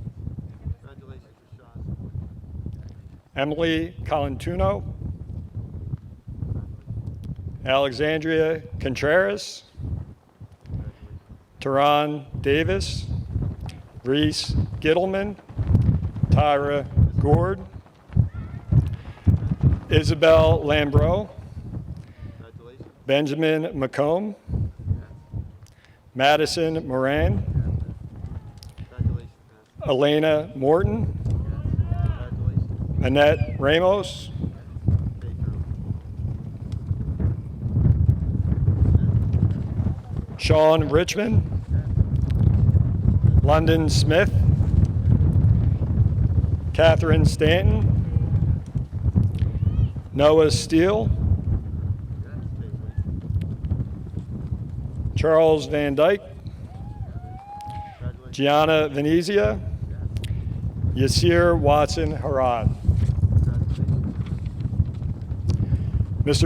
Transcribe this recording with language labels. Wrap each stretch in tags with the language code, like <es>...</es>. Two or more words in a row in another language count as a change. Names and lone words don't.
<en>Emily Colantuno, Alexandria Contreras, Tehran Davis, Reese Gittleman, Tyra Gord, Isabel Lambro, Benjamin McComb, Madison Moran, Elena Morton, Annette Ramos, Sean Richmond, London Smith, Catherine Stanton, Noah Steele, Charles Van Dyke, Gianna Venezia, Yasir Watson Harad. Mr.</en>